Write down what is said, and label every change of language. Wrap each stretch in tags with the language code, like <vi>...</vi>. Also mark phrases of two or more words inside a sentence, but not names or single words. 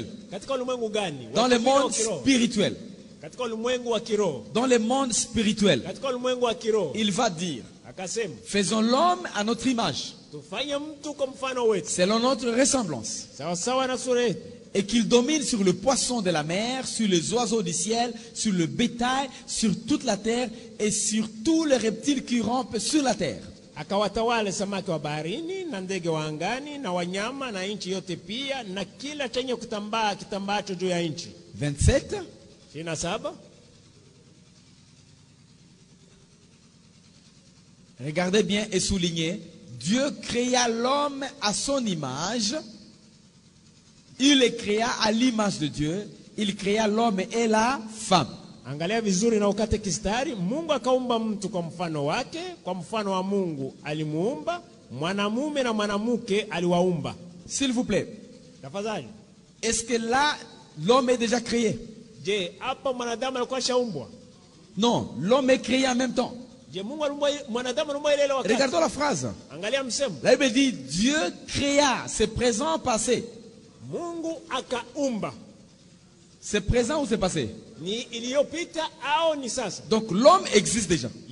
<fr>Dans le monde spirituel. Dans le monde spirituel, il va dire, faisons l'homme à notre image, selon notre ressemblance, et qu'il domine sur le poisson de la mer, sur les oiseaux du ciel, sur le bétail, sur toute la terre et sur tous les reptiles qui rampent sur la terre.</fr> <sw>Akawatawale samaki wa baharini na ndege wa angani na wanyama na nchi yote pia na kila chenye kutambaa kitambaacho juu ya nchi.</sw> <fr>27. Regardez bien et soulignez. Dieu créa l'homme à son image. Il le créa à l'image de Dieu. Il créa l'homme et la femme.</fr> <sw>Angalia vizuri na ukate kistari. Mungu akaumba mtu kwa mfano wake, kwa mfano wa Mungu alimuumba, mwanamume na mwanamke aliwaumba.</sw> <fr>S'il vous plaît.</fr> <sw>Tafadhali.</sw> <fr>Est-ce que là l'homme est déjà créé?</fr> <sw>Je, hapa mwanadamu alikuwa shaumbwa?</sw> <fr>Non, l'homme est créé en même temps. Regardons la phrase. La Bible dit Dieu créa, c'est présent, passé. C'est présent ou c'est passé? Donc l'homme existe déjà.</fr>